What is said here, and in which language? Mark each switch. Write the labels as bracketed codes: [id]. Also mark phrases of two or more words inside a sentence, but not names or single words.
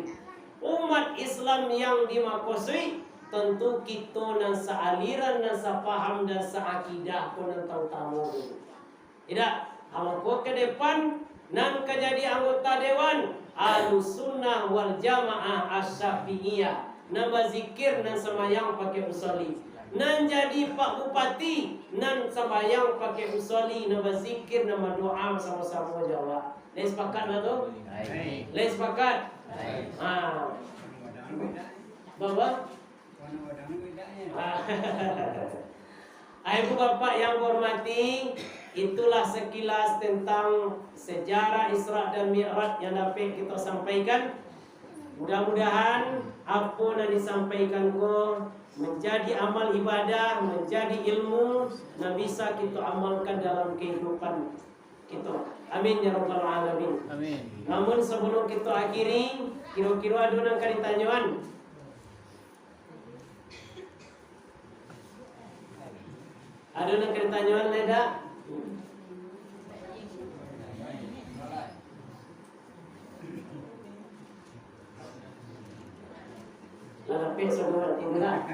[id] Umat Islam yang dimaksud tentu kita nan sealiran, nan sepaham dan seakidah pun nan tahu-tahu. Tidak, kalau ke depan nan jadi anggota dewan Ahlussunnah wal Jamaah Asy-Syafi'iyah, nan berzikir nan sembahyang pakai usolli. Nan jadi Pak Bupati nan sembahyang pakai usolli, nan berzikir, nan berdoa sama-sama jawab. [min] Leh sepakat lah tu? Leh sepakat? Bapak? [id] Ibu bapak yang hormati, itulah sekilas tentang sejarah Isra dan Mi'raj yang dapat kita sampaikan. Mudah-mudahan apa yang disampaikan ko menjadi amal ibadah, menjadi ilmu yang bisa kita amalkan dalam kehidupan kita. [ar] Amin ya rabbal alamin. Amin. [id] Namun sebelum kita akhiri, kira-kira ada yang ditanyaan. Ada yang ditanyaan leda? Tapi sebelum tinggal.